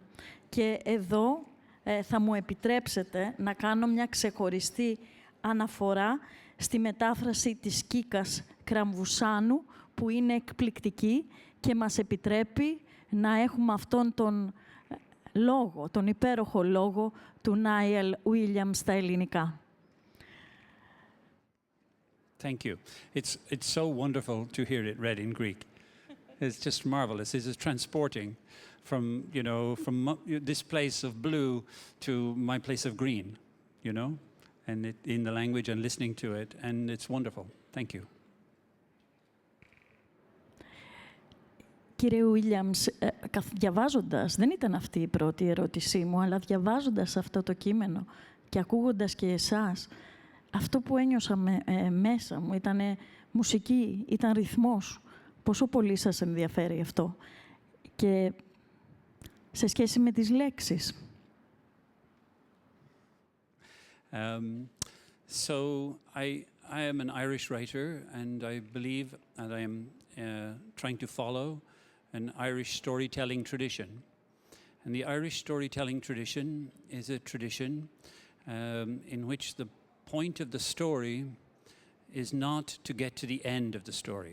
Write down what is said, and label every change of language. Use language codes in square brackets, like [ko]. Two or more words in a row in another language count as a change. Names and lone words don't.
[el] Και εδώ θα μου επιτρέψετε να κάνω μια ξεχωριστή αναφορά στη μετάφραση της Κίκας Κραμβουσάνου, που είναι εκπληκτική και μας επιτρέπει να έχουμε αυτόν τον λόγο, τον υπέροχο λόγο του Νάιαλ Oυίλλιαμς στα ελληνικά. [en] Thank you. It's so wonderful to hear it read in Greek. It's just marvelous. It is transporting from this place of blue to my place of green, and in the language and listening to it, and it's wonderful. Thank you. [el] Κύριε Williams, διαβάζοντας, δεν ήταν αυτή η πρώτη ερώτησή μου, αλλά διαβάζοντας αυτό το κείμενο και ακούγοντας και εσάς, αυτό που ένιωσα μέσα μου ήταν μουσική, ήταν ρυθμός. Πόσο πολύ σας ενδιαφέρει αυτό. Και σε σχέση με τις λέξεις. [en] So I am an Irish writer, and I believe that I am trying to follow an Irish storytelling tradition. And the Irish storytelling tradition is a tradition in which the point of the story is not to get to the end of the story.